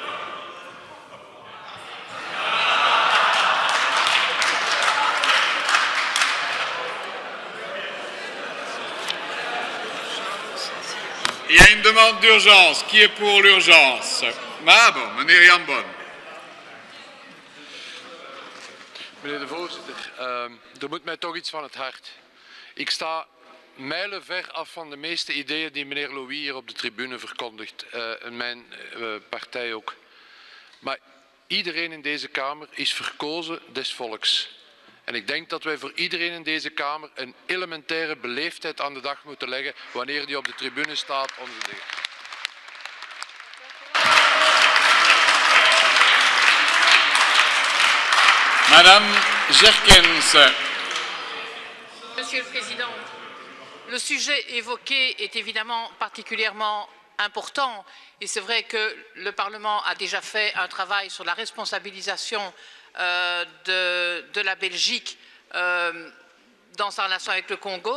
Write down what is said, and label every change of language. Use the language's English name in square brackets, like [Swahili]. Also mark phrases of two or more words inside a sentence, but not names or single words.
[French] Il y a une demande d'urgence. Qui est pour l'urgence? Ah bon, [Dutch] meneer Jan Bon. Meneer de voorzitter, er moet mij toch iets van het hart. Ik sta mijlenver af van de meeste ideeën die meneer Louis hier op de tribune verkondigt. En mijn partij ook. Maar iedereen in deze Kamer is verkozen des volks. En ik denk dat wij voor iedereen in deze Kamer een elementaire beleefdheid aan de dag moeten leggen wanneer die op de tribune staat. [French] Madame Jerkens. Monsieur le Président, le sujet évoqué est évidemment particulièrement important et c'est vrai que le Parlement a déjà fait un travail sur la responsabilisation de la Belgique dans sa relation avec le Congo.